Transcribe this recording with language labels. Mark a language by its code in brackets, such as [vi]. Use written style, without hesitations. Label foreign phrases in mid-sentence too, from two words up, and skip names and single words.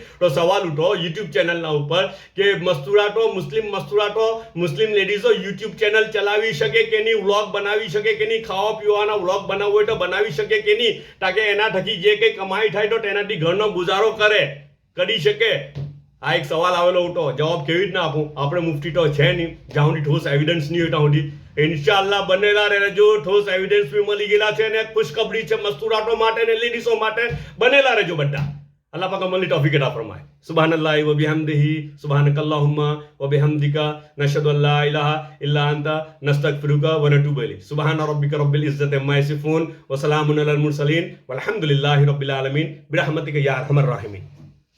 [gu] તો સવાલ ઉઠો યુટ્યુબ ચેનલના ઉપર કે મસ્તુરાતો મુસ્લિમ લેડીઝો યુટ્યુબ ચેનલ ચલાવી શકે કે નહીં, વ્લોગ બનાવી શકે કે નહીં, ખાવા પીવાના વ્લોગ બનાવવો હોય તો બનાવી શકે કે નહીં, તાકે એના થકી જે કંઈ કમાઈ થાય તો તેનાથી ઘરનો ગુજારો કરી શકે. આ એક સવાલ આવેલો હતો. જવાબ કેવી રીતના આપું? આપણે મુફ્તી તો છે નહીં, જ્યાં સુધી ઠોસ એવિડન્સ નહીં હોય ત્યાં સુધી. ઇન્શાઅલ્લાહ બનેલા રહેજો. ઠોસ એવિડન્સ બી મળી ગયેલા છે અને ખુશખબરી છે મસ્તુરાતો માટે ને લેડીઝો માટે. બનેલા રહેજો બધા. [ur] اللہ پاک عمل توفیق عطا فرمائے. [ar] سبحان الله و بحمده سبحانك اللهم و بحمدك نشهد أن لا إله إلا أنت نستغفرك و نتوب إليك. سبحان ربك رب العزة عما يصفون و سلام على المرسلين والحمد لله رب العالمين برحمتك يا أرحم الراحمين.